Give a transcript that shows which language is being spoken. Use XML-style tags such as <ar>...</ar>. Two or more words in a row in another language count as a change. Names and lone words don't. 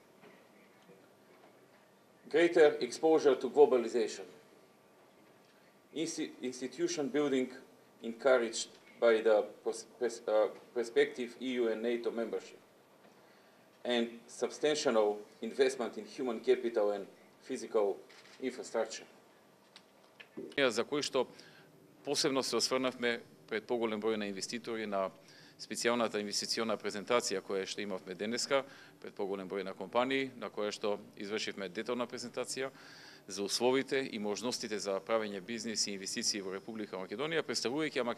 <en>Greater exposure to globalization, institution building encouraged by the prospective EU and NATO membership, and substantial investment in human capital and physical infrastructure.</en> <mk>За кој што посебно се осврнавме пред поголем број на инвеститори на специјалната инвестициона презентација која што имавме денеска пред поголем број на компании, на која што извршивме детална презентација за условите и можностите за правење бизнис и инвестиции во Република Македонија, представувајќи ја</mk>